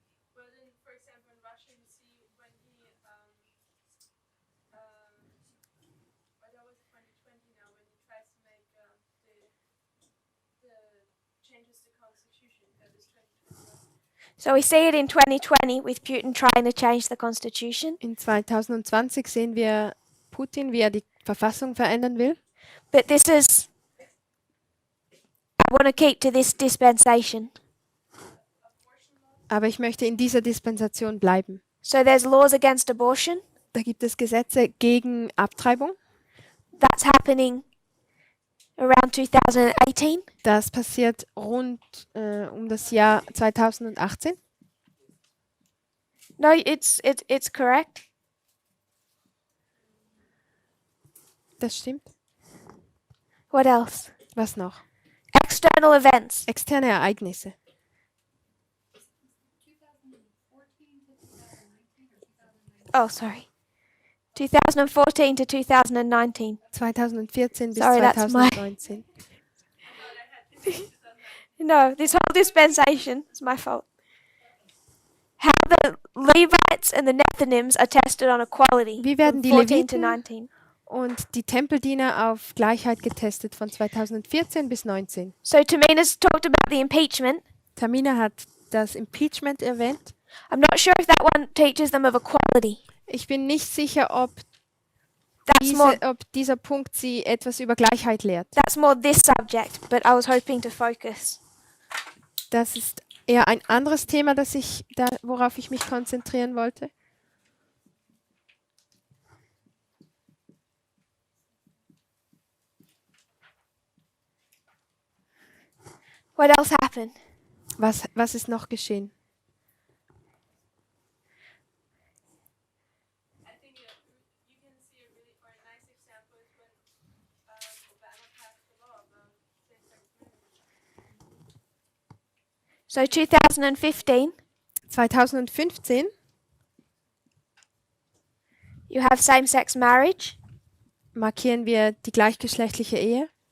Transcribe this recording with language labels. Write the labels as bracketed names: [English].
[English] Well, then, for example, in Russia, you see when he, well, that was 2020 now, when he tries to make the changes to constitution. That is 2021. So we see it in 2020 with Putin trying to change the constitution. [German] In 2020 sehen wir Putin, wie er die Verfassung verändern will. [English] But this is, I want to keep to this dispensation. [German] Aber ich möchte in dieser Dispensation bleiben. [English] So there's laws against abortion. [German] Da gibt es Gesetze gegen Abtreibung. [English] That's happening around 2018. [German] Das passiert rund um das Jahr 2018. [English] No, it's correct. [German] Das stimmt. [English] What else? [German] Was noch? [English] External events. [German] Externe Ereignisse. [English] Oh, sorry. 2014 to 2019. [German] 2014 bis [English] Sorry, that's my- [German] 2019. [English] No, this whole dispensation is my fault. How the Levites and the Nethinims are tested on equality [German] Wie werden die [English] 14 to [German] Leviten [English] 19. [German] und die Tempeldiener auf Gleichheit getestet von 2014 bis 19? [English] So Tamina's talked about the impeachment. [German] Tamina hat das Impeachment erwähnt. [English] I'm not sure if that one teaches them of equality. [German] Ich bin nicht sicher, ob, [English] That's more [German] dieser Punkt sie etwas über Gleichheit lehrt. [English] that's more this subject, but I was hoping to focus. [German] Das ist eher ein anderes Thema, worauf ich mich konzentrieren wollte. [English] What else happened? [German] Was ist noch geschehen? [English] I think you can see a really or a nice example is when Obama passed the law about same-sex marriage. So 2015, 2015 you have same-sex marriage. [German] markieren wir die gleichgeschlechtliche Ehe.